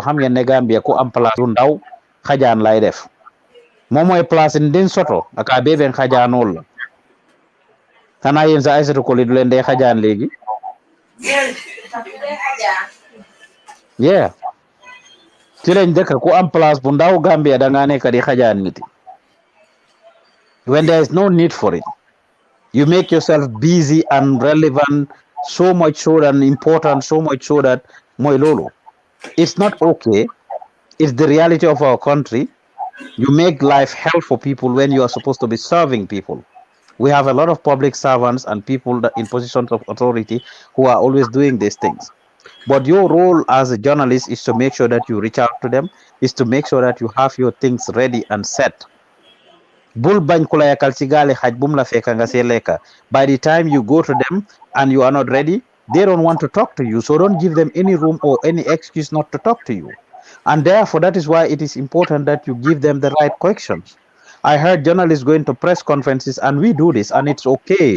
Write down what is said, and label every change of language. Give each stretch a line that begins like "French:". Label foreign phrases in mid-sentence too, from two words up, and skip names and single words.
Wolof: Ham ya Gambia ko am place ndaw xajaan lay def. Moom mooy place ndin soto aka beben xajaanol la. Xanaa yéen sa Aïssatou Koli du leen dee xajaan léegi.
English: Yeah.
Wolof: Ci lañ dëkk ku am place bu ndaw Gambia da nga nekk di xajaan niti.
English: When there is no need for it. You make yourself busy and relevant so much so that important, so much so that
Wolof: moy lolo.
English: It's not okay. It's the reality of our country. You make life hell for people when you are supposed to be serving people. We have a lot of public servants and people that in positions of authority who are always doing these things. But your role as a journalist is to make sure that you reach out to them, is to make sure that you have your things ready and set.
Wolof: Bul bañ ku la yakal ci gaali xaj bum la fekk nga see lekka.
English: By the time you go to them and you are not ready, they don't want to talk to you. So don't give them any room or any excuse not to talk to you. And therefore, that is why it is important that you give them the right questions. I heard journalists going to press conferences, and we do this, and it's okay.